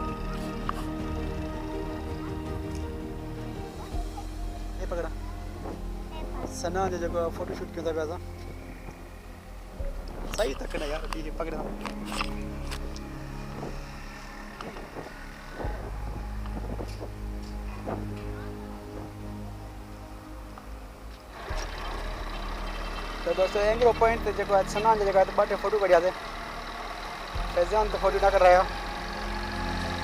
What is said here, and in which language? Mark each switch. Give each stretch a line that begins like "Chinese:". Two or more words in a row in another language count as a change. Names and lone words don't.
Sindhi: ये पकड़ा सना जो जेको फोटो शूट कयूं था पिया असां। सही तकड़ा यार ये पकड़ा। तो दोस्तों एंग्रो पॉइंट ते जेको आहे सनान जो जेको आहे 2 फोटो कढियासीं।
Urdu: فیضان تو فوٹو نہ کر رہا ہے.